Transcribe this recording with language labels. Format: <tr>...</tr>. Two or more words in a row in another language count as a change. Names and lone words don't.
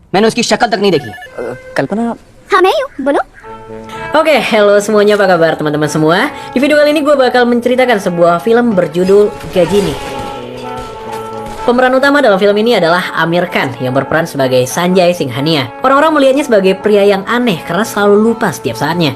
<hi>मैंने उसकी शक्ल तक नहीं देखी। कल्पना हाँ मैं ही हूँ, बोलो।</hi> <id>Oke, hello semuanya, apa kabar teman-teman semua? Di video kali ini gue bakal menceritakan sebuah film berjudul Gajini. Pemeran utama dalam film ini adalah Amir Khan yang berperan sebagai Sanjay Singhania. Orang-orang melihatnya sebagai pria yang aneh karena selalu lupa setiap saatnya.</id>